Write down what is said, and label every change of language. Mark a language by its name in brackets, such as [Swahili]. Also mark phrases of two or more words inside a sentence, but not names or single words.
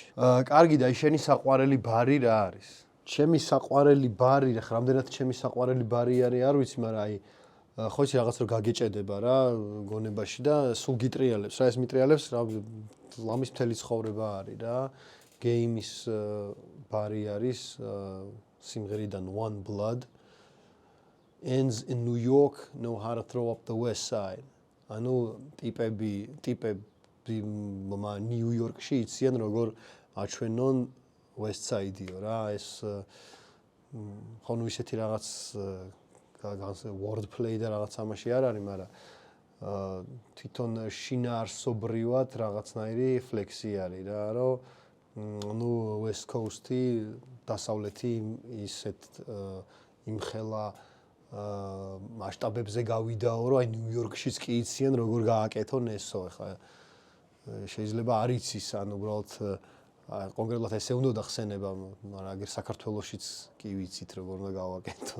[Georgian] კარგი და შენი საყვარელი ბარი რა არის? ჩემი საყვარელი ბარი, ხა რამდენად ჩემი საყვარელი ბარი არის, არ ვიცი, მაგრამ აი ხო იცი რაღაც რომ გაგეჭედება რა გონებაში და სულ გიტრიალებს რა, ეს მიტრიალებს რა, ლამის მთელი ცხოვრება არის რა. გეიმის ბარი არის სიმღერიდან [English] One Blood, ends in New York, know how to throw up the west side. [Georgian] ანუ ტიპები ნიუ იორკში იციან როგორ აჩვენონ [English] west side- [Georgian] იო რა, ეს ხო ნუ ისეთი რაღაც word play და რაღაც ამაში არ არის, მაგრამ თვითონ შინაარსობრივად რაღაცნაირი ფლექსი არის რა, რომ ნუ [English] West Coast- [Georgian] ი დასავლეთი ისეთ იმხელა მასშტაბებზე გავიდაო, რომ აი ნიუ-იორკშიც კი იციან როგორ გააკეთონ ესო, ხა შეიძლება არ იცის, ანუ უბრალოდ კონკრეტულად ესე უნდა ხსენება, მაგრამ აგერ საქართველოშიც კი ვიცით როგორ უნდა გავაკეთოთ.